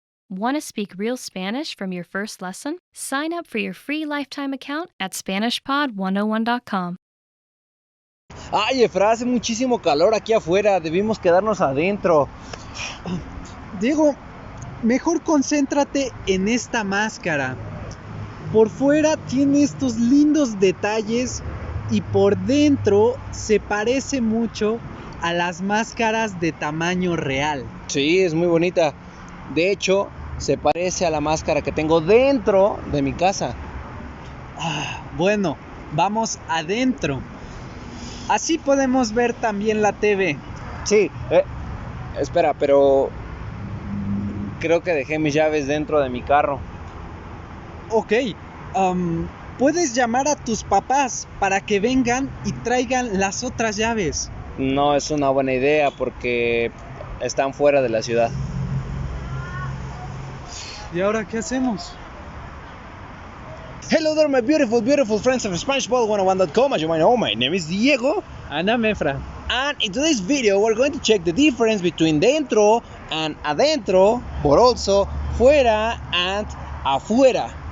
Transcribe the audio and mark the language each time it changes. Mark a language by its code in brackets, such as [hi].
[en] Want to speak real Spanish from your first lesson? Sign up for your free lifetime account at SpanishPod101.com. [es] Ay, Efra, hace muchísimo calor aquí afuera, debimos quedarnos adentro. Diego, mejor concéntrate en esta máscara. Por fuera tiene estos lindos detalles y por dentro se parece mucho a las máscaras de tamaño real. Sí, es muy bonita. De hecho, se parece a la máscara que tengo dentro de mi casa. Bueno, vamos adentro. Así podemos ver también la TV. Sí, espera, pero creo que dejé mis llaves dentro de mi carro. Ok, puedes llamar a tus papás para que vengan y traigan las otras llaves. No es una buena idea porque están fuera de la ciudad. ¿Y ahora qué hacemos? [en] Hello there, my beautiful, beautiful friends of SpanishPod101.com. As you might know, my name is Diego. And I'm Efra. And in today's video, we're going to check the difference between dentro and adentro, but also fuera and afuera.